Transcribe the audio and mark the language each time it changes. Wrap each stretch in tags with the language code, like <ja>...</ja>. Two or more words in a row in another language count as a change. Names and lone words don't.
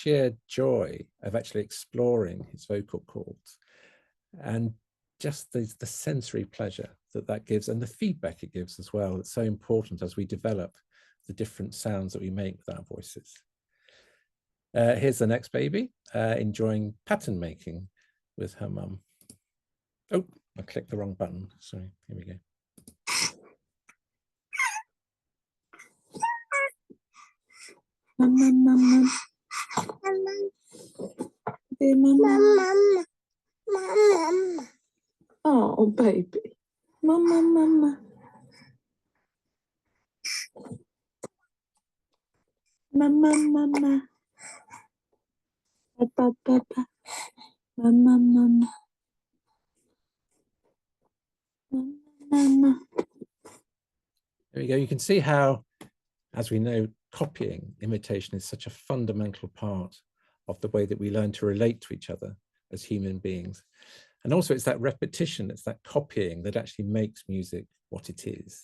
<en>sheer joy of actually exploring his vocal cords, and just the sensory pleasure that gives, and the feedback it gives as well. It's so important as we develop the different sounds that we make with our voices. Here's the next baby enjoying pattern making with her mum. Oh, I clicked the wrong button. Sorry, here we go. Mama, mama, mama, mama. Oh, baby. Mama, mama. Mama, mama. Papa, papa. Mama, mama. Mama, mama. There we go. You can see how, as we know, copying, imitation is such a fundamental part of the way that we learn to relate to each other as human beings. And also it's that repetition, it's that copying that actually makes music what it is.</en>